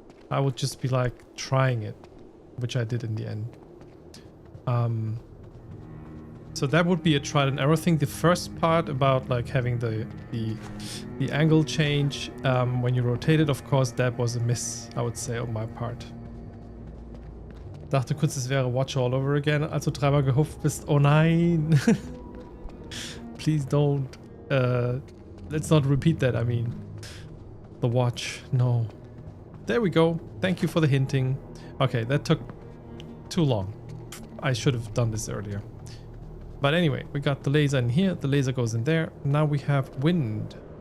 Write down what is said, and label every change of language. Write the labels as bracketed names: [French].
[English] I would just be like trying it, which I did in the end. So that would be a trial and error thing. The first part about like having the angle change when you rotate it, of course, that was a miss, I would say, on my part. [German] Dachte kurz, es wäre [English] Watch all over again, [German] als du dreimal gehupft bist. Oh nein! [English] Please don't. Let's not repeat that, I mean. The watch, no. There we go. Thank you for the hinting. Okay, that took too long. I should have done this earlier. But anyway, we got the laser in here. The laser goes in there. Now we have wind.